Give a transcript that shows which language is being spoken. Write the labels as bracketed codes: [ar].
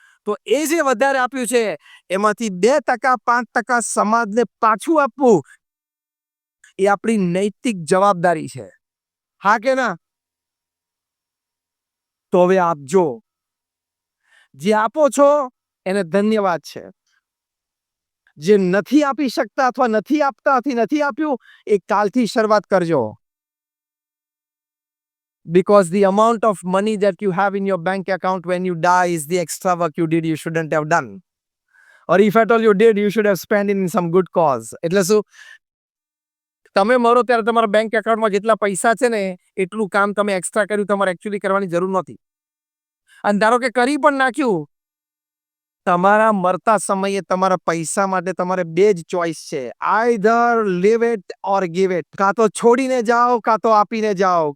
[gu] તો એ જે વધારે આપ્યું છે એમાંથી 2% 5% સમાજને પાછું આપવું એ આપણી નૈતિક જવાબદારી છે. હા કે ના? તો હવે આપજો. જે આપો છો એને ધન્યવાદ છે. જે નથી આપી શકતા અથવા નથી આપતા, નથી આપ્યું, એ કાલથી શરૂઆત કરજો. [en] Because the amount of money that you have in your bank account when you die is the extra work you did you shouldn't have done. Or if at all you did, you should have spent it in some good cause. [gu] એટલે શું? તમે મરો ત્યારે તમારા bank એકાઉન્ટમાં જેટલા પૈસા છે ને એટલું કામ તમે એક્સ્ટ્રા કર્યું, તમારે એકચ્યુઅલી કરવાની જરૂર નથી. અને ધારો કે કરી પણ નાખ્યું, તમારા મરતા સમયે તમારા પૈસા માટે તમારે 2 જ ચોઈસ છે. [en] Either leave it or give it. [gu] કાં તો છોડીને જાઓ, કાં તો આપીને જાઓ.